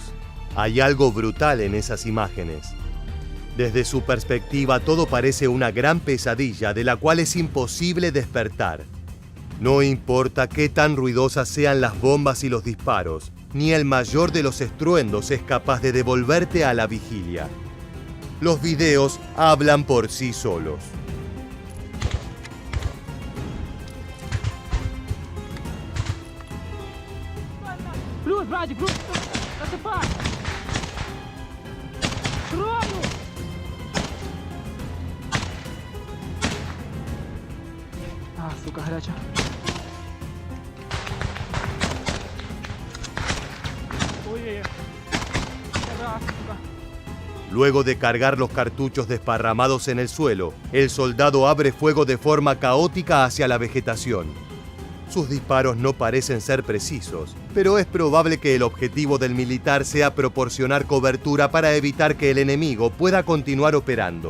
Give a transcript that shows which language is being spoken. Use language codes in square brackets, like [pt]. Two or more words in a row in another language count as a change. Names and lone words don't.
[es] Hay algo brutal en esas imágenes. Desde su perspectiva, todo parece una gran pesadilla de la cual es imposible despertar. No importa qué tan ruidosas sean las bombas y los disparos, ni el mayor de los estruendos es capaz de devolverte a la vigilia. Los videos hablan por sí solos. [ru] Плюс, братик, плюс! Засыпай! Кровью! А, сука, горячая. Ой-ой-ой. Да, сука. [es] Luego de cargar los cartuchos desparramados en el suelo, el soldado abre fuego de forma caótica hacia la vegetación. Sus disparos no parecen ser precisos, pero es probable que el objetivo del militar sea proporcionar cobertura para evitar que el enemigo pueda continuar operando.